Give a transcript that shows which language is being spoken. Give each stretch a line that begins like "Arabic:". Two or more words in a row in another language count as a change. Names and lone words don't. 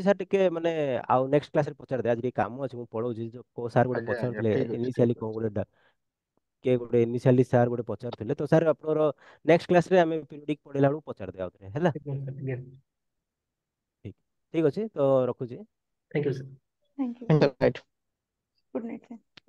Odia: ଅଛି ସାର୍ ଟିକେ ମାନେ ଆଉ
English: next classରେ
Odia: ପଚାରିଦେବେ ଆଜି ଟିକେ କାମ ଅଛି ମୁଁ ପଳଉଛି ଯୋଉ କୋଉ ସାର୍ ଗୋଟେ ଆଜ୍ଞା ଆଜ୍ଞା ପଚାରୁଥିଲେ ଠିକ ଅଛି ଇନିସିଆଲି ଠିକ କଣ ଅଛି। ଗୋଟେ କିଏ ଗୋଟେ ଇନିସିଆଲି ସାର୍ ଗୋଟେ ପଚାରୁଥିଲେ ତ ସାର୍ ଆପଣଙ୍କର
English: next classରେ
Odia: ଆମେ ପିରିୟଡିକ ପଢେଇଲା ବେଳକୁ ପଚାରିଦେବା ଆଉଥରେ ହେଲା। ଆଜ୍ଞା। ଠିକ ଠିକ ଅଛି ତ ରଖୁଛି।
English: thank you sir. thank you. thank you. good night sir.